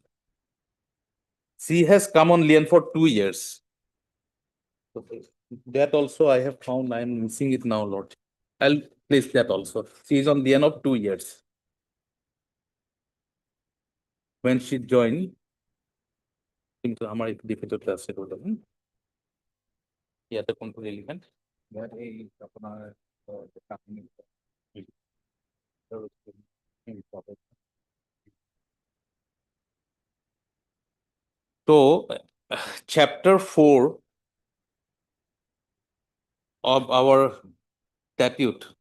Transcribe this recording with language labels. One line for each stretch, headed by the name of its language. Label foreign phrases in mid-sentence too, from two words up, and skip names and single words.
English: She has come on lien for 2 years. That also I have found, I am missing it now, Lord. I'll place that also. She is on lien of 2 years. When she joined,
Assamese: কিন্তু আমার একটু ডিফিকাল্ট আছে বলতে ইয়াতে কোনটো রিলেভেন্ট
English: So, chapter 4 of our statute.